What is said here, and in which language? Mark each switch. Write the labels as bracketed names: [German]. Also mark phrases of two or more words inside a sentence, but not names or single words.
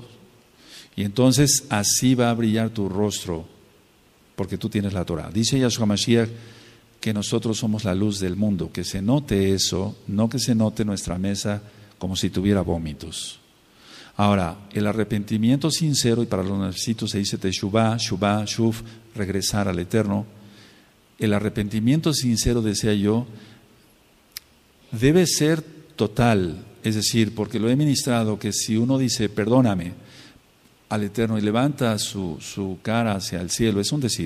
[Spanish] Y entonces así va a brillar tu rostro, porque tú tienes la Torah. Dice Yahshua Mashiach que nosotros somos la luz del mundo. Que se note eso, no que se note nuestra mesa como si tuviera vómitos. Ahora, el arrepentimiento sincero, y para los necesitos se dice [Hebrew] תשובה, שובה, שוב, [Spanish] regresar al Eterno. El arrepentimiento sincero, decía yo, debe ser total, es decir, porque lo he ministrado, que si uno dice perdóname al Eterno y levanta su cara hacia el cielo, es un decir.